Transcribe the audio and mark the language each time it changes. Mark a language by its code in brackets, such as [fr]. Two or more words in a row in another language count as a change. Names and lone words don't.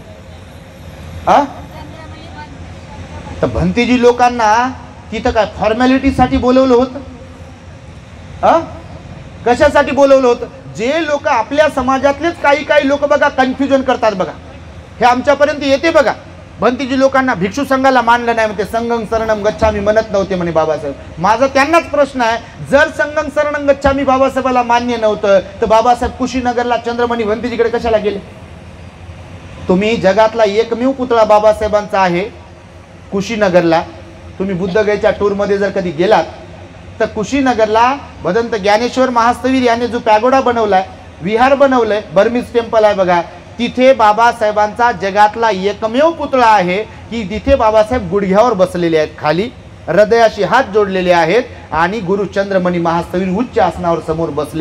[mr] तर भंतीजी लोकांना तिथं काय फॉर्मॅलिटीसाठी बोलवलं होतं? कशासाठी बोलवलं होतं? जे लोक आपल्या समाजातलेच काही लोक बघा कन्फ्युजन करतात बघा, हे आमच्यापर्यंत येते बघा. भंतीजी लोकांना भिक्षू संघाला मानलं नाही म्हणते, [pi] संघं शरणम गच्छामी [mr] म्हणत नव्हते म्हणे बाबासाहेब. माझा त्यांनाच प्रश्न आहे, जर [pi] संघं शरणम गच्छामी [mr] बाबासाहेबाला मान्य नव्हतं, तर बाबासाहेब कुशीनगरला चंद्रमणी भंतीजीकडे कशाला गेले? तुम्ही जगातला एकमेव पुतळा बाबासाहेबांचा आहे कुशीनगरला. तुम्ही बुद्धगयेच्या टूरमध्ये जर कधी गेलात, तर कुशीनगरला भदंत ज्ञानेश्वर महास्तवीर याने जो पॅगोडा बनवलाय, विहार बनवलंय, बर्मीज टेम्पल आहे बघा, तिथे बाबासाहेबांचा जगातला एकमेव पुतळा आहे की तिथे बाबासाहेब गुडघ्यावर बसलेले आहेत, खाली हृदयाशी हात जोडलेले आहेत आणि गुरु चंद्रमणी महास्तवीर उच्च आसनावर समोर बसलेत.